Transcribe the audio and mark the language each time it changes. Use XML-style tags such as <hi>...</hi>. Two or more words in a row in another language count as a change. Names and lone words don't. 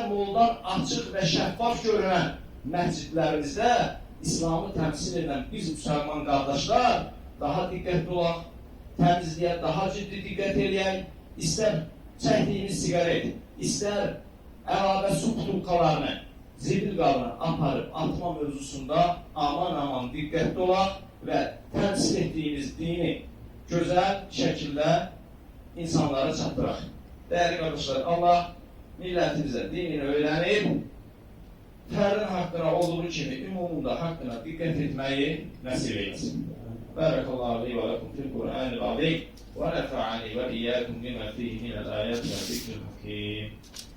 <az>Moldan açıq və şəffaf görünən məscidlərimizdə İslamı təmsil edən biz müsəlman qardaşlar daha diqqətli olaq, təmizliyə daha ciddi diqqət eləyək, istər çəkdiyimiz siqaret, istər əlavə su butulkalarını, zibil qabına aparıb atma mövzusunda aman diqqətli olaq və təmsil etdiyimiz dini gözəl şəkildə insanlara çatdıraq. Dəyərli qardaşlar, Allah millətimizə dinini öyrənib, fərdin haqqına olduğu kimi ümumunda haqqına diqqət etməyi nəsib etsin.</az> <ar>بارك الله لي و لكم في القرآن العظيم و نفعني و إياكم بما فيه من الآيات و الذكر الحكيم.</ar>